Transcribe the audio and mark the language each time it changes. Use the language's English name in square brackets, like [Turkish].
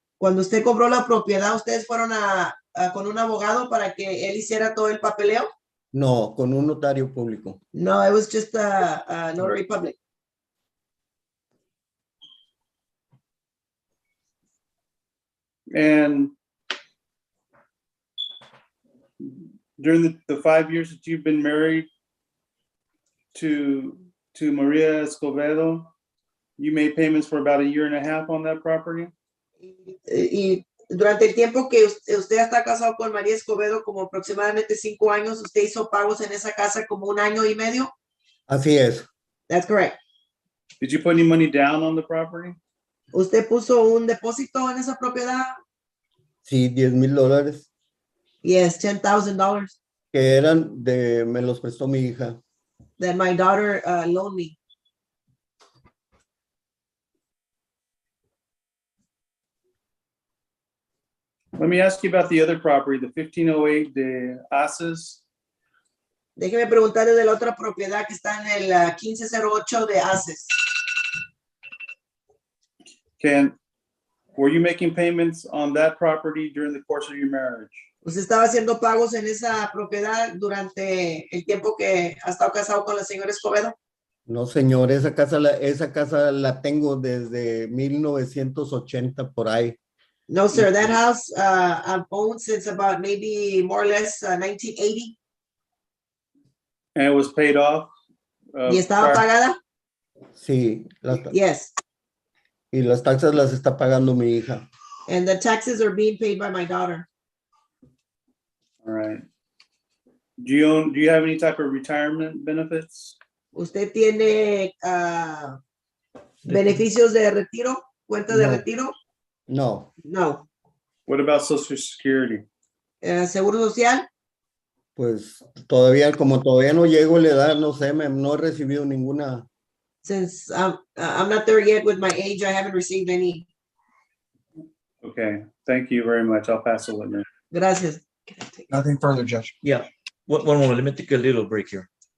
[Spanish] Cuando usted compró la propiedad, ¿ustedes fueron con un abogado para que él hiciera todo el papeleo? No, con un notario público. [English] No, it was just a notary public. And during the 5 years that you've been married to Maria Escobedo, you made payments for about 1.5 years on that property? [Spanish] Y durante el tiempo que usted está casado con María Escobedo, como aproximadamente 5 años, usted hizo pagos en esa casa como 1 año y medio. Así es. [English] That's correct. Did you put any money down on the property? [Spanish] ¿Usted puso un depósito en esa propiedad? Sí, $10,000. [English] Yes, $10,000. [Spanish] Que me los prestó mi hija. [English] That my daughter loaned me. Let me ask you about the other property, the 1508 de Aces. [Spanish] Déjeme preguntarle de la otra propiedad que está en el 1508 de Aces. [English] Were you making payments on that property during the course of your marriage? [Spanish] ¿Usted estaba haciendo pagos en esa propiedad durante el tiempo que ha estado casado con la señora Escobedo? No, señor, esa casa la tengo desde 1980 por ahí. [English] No, sir, that house I've owned since about maybe more or less 1980. And it was paid off? [Spanish] ¿Y estaba pagada? Sí. [English] Yes. [Spanish] Y las taxas las está pagando mi hija. [English] And the taxes are being paid by my daughter. All right. Do you have any type of retirement benefits? [Spanish] ¿Usted tiene beneficios de retiro? ¿Cuenta de No. retiro? No, [English] No. What about Social Security? [Spanish] ¿Seguro social? pues todavía, como todavía no llego a la edad, no sé, no he recibido ninguna. [English] Since I'm not there yet with my age, I haven't received any. Okay, thank you very much. I'll pass the witness. [Spanish] Gracias. [English] Nothing further, Judge. Yeah. One moment. Let me take a little break here.